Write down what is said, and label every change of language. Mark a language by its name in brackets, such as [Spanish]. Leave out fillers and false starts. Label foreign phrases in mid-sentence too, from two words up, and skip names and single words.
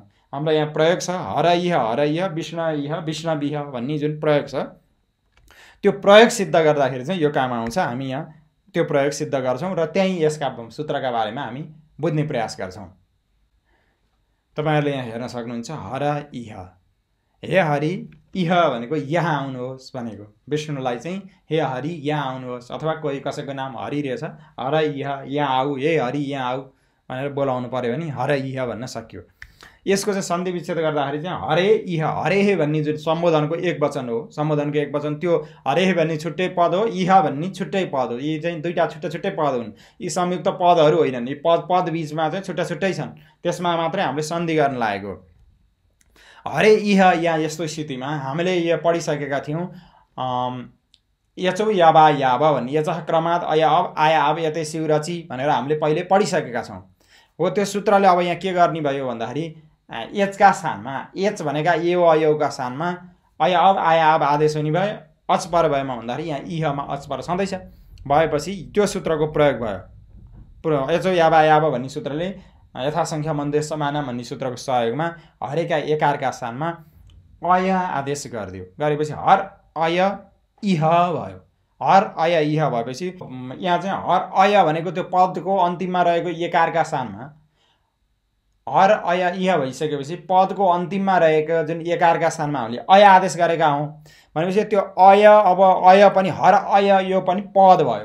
[Nepali] हाम्रो यहाँ प्रयोग छ [Sanskrit] हरइह विष्णविह [Nepali] भन्ने जुन प्रयोग छ त्यो प्रयोग सिद्ध गर्दाखेरि चाहिँ यो काम आउँछ। हामी यहाँ त्यो प्रयोग सिद्ध गर्छौँ र त्यहीँ यसका सूत्रका बारेमा हामी बुझ्ने प्रयास गर्छौँ। तपाईहरुले यहाँ हेर्न सक्नुहुन्छ [Sanskrit] हर इह, [Nepali] हे हरि इह भनेको यहाँ आउनुहोस् भनेको, विष्णुलाई चाहिँ हे हरि यहाँ आउनुहोस्, अथवा कोही कसैको नाम हरि रहेछ [Sanskrit] हर इह [Nepali] यहाँ आऊ, हे हरि यहाँ आऊ भनेर बोलाउनु पर्यो भने [Sanskrit] हर इह [Nepali] भन्न सक्यो। यसको चाहिँ सन्धि विच्छेद गर्दाखेरि चाहिँ हरे इह, हरे भन्ने जुन सम्बोधनको एक वचन हो, सम्बोधनको एक वचन त्यो हरे भन्ने छुट्टै पद हो, इह भन्ने छुट्टै पद हो। यी चाहिँ दुईटा छुट्टै पद हुन्, यी संयुक्त पदहरू होइनन्। यी पद बीचमा चाहिँ छुट्टै छन्, त्यसमा मात्रै हामीले सन्धि गर्न लागेको। हरे इह यहाँ यस्तो स्थितिमा हामीले यो पढिसकेका थियौँ [Sanskrit] यचौ याबा याबा [Nepali] भन्ने [Sanskrit] यचः क्रमात् अयाब आयाब यते शिवरची [Nepali] भनेर हामीले पहिले पढिसकेका छौँ। हो त्यो सूत्रले अब यहाँ के गर्ने भयो भन्दाखेरि एचका स्थानमा, एच भनेका एव अयौका स्थानमा अयाब आयाब आदेश हुने भयो। अच पर भएमा भन्दाखेरि यहाँ इहमा अच पर छँदैछ, भएपछि त्यो सूत्रको प्रयोग भयो। [Sanskrit] एचौ याबा याबा [Nepali] भन्ने सूत्रले [Sanskrit] यथासङ्ख्या मन्देश समाना [Nepali] भन्ने सूत्रको सहयोगमा हरेका एकारका स्थानमा अय आदेश गरिदियो। गरेपछि [Sanskrit] हर अय इह [Nepali] भयो। [Sanskrit] हर अय इह [Nepali] भएपछि यहाँ चाहिँ हर अय भनेको त्यो पदको अन्तिममा रहेको एकारका स्थानमा [Sanskrit] हर अय इह [Nepali] भइसकेपछि पदको अन्तिममा रहेको जुन एकारका स्थानमा हामीले अय आदेश गरेका हौँ भनेपछि त्यो अय, अब अय पनि हर अय यो पनि पद भयो।